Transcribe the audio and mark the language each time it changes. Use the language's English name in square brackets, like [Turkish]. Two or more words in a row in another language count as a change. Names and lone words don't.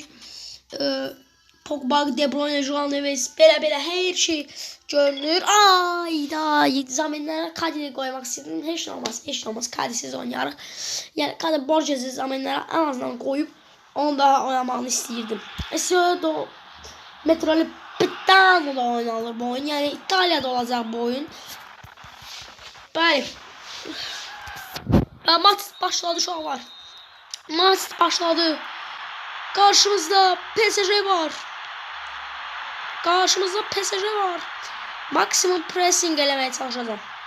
[Azerbaijani] Pogba, De Bruyne, João Neves, belə hər şey görünür. Ayda zamenlərə Kadini qoymaq istədim. Heç nə olmaz. Kadisiz oynayarıq. Yəni Kadi Borges'i zamenlərə ən azından qoyub onu daha oynamağını istəyirdim. Esodo Metropolitano'da oynanır bu oyun. [Turkish] Yani İtalya'da olacak bu oyun. [Azerbaijani] Bəli. Maç başladı şu an var. Maç başladı. Karşımızda PSG var. Maksimum pressing elemeye çalışacağım.